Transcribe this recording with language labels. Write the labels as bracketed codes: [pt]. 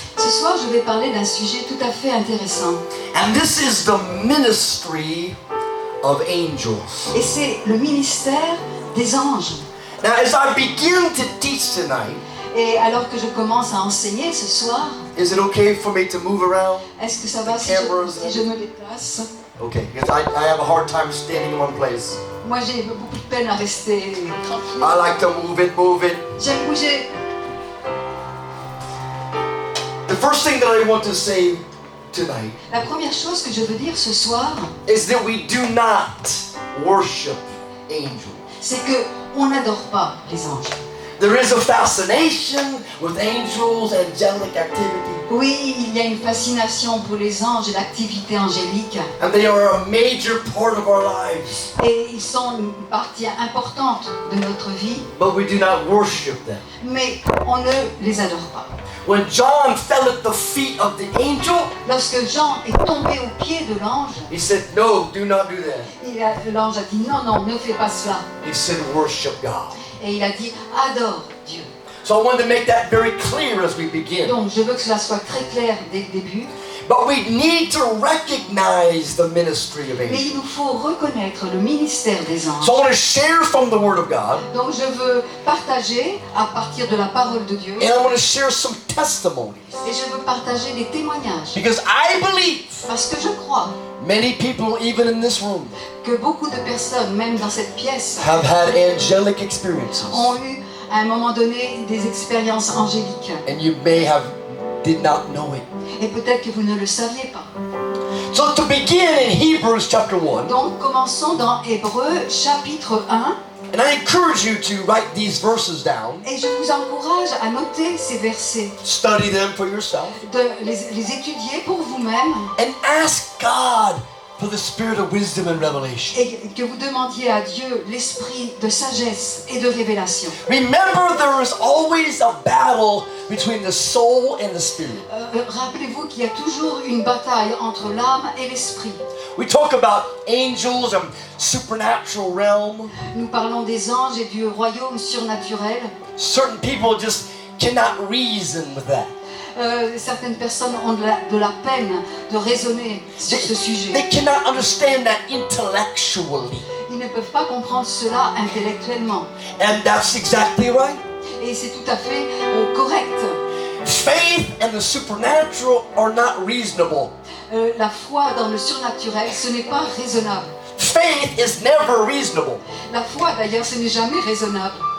[fr] Ce soir, je vais parler d'un sujet tout à fait intéressant. [en] And this is the ministry of angels. [fr] Et c'est le ministère des anges. [en] Now, as I begin to teach tonight, [fr] Et alors que je commence à enseigner ce soir, [en] is it okay for me to move around? [fr] est-ce que ça va si je me déplace? [en] Okay, because I have a hard time standing in one place. [fr] Moi, j'ai beaucoup de peine à rester tranquille. [en] I like to move it, move it. [fr] J'aime bouger. [en] The first thing that I want to say tonight [fr] La première chose que je veux dire ce soir, [en] is that we do not worship angels. [fr] c'est que on n'adore pas les anges. [en] There is a fascination with angels, angelic activity, [fr] Oui, il y a une fascination pour les anges et l'activité angélique. [en] and they are a major part of our lives. [fr] Et ils sont une partie importante de notre vie, [en] But we do not worship them. [fr] mais on ne les adore pas. [en] When John fell at the feet of the angel, [fr] Lorsque Jean est tombé aux pieds de l'ange, [en] he said, no, do not do that. [fr] l'ange a dit non, non, ne fais pas cela. [en] He said, worship God. [fr] Et il a dit adore Dieu. [en] So I wanted to make that very clear as we begin. [fr] Donc je veux que cela soit très clair dès le début. [en] But we need to recognize the ministry of [fr] Mais [en] angels. [fr] il nous faut reconnaître le ministère des anges. [en] So I want to share from the Word of God, [fr] Donc je veux partager à partir de la parole de Dieu. [en] and I want to share some testimonies. [fr] Et je veux partager des témoignages. [en] Because I believe [fr] Parce que je crois [en] Many people, even in this room, [fr] que beaucoup de personnes, même dans cette pièce, [en] have had angelic experiences, [fr] ont eu à un moment donné des expériences angéliques. [en] and you may have did not know it. [fr] Et peut-être que vous ne le saviez pas. [en] So to begin in Hebrews chapter 1, [fr] Donc commençons dans Hébreux chapitre 1. [en] and I encourage you to write these verses down, [fr] Et je vous encourage à noter ces versets, [en] study them for yourself, [fr] de les étudier pour vous-même [en] and ask God for the spirit of wisdom and revelation. [fr] et que vous demandiez à Dieu l'esprit de sagesse et de révélation. [en] Remember, there is always a battle between the soul and the spirit. [fr] Rappelez-vous qu'il y a toujours une bataille entre l'âme et l'esprit. [en] We talk about angels and supernatural realm. [fr] Nous parlons des anges et du royaume surnaturel. [en] Certain people just cannot reason with that. [fr] Certaines personnes ont de la peine de raisonner sur ce [en] They [fr] sujet. [en] cannot understand that intellectually. [fr] Ils ne peuvent pas comprendre cela intellectuellement. [en] And that's exactly right. [fr] Et c'est tout à fait correct. [en] Faith and the supernatural are not reasonable. [fr] La foi dans le surnaturel, ce n'est pas raisonnable. [en] Faith is never reasonable. [fr] La foi, d'ailleurs, ce n'est jamais raisonnable.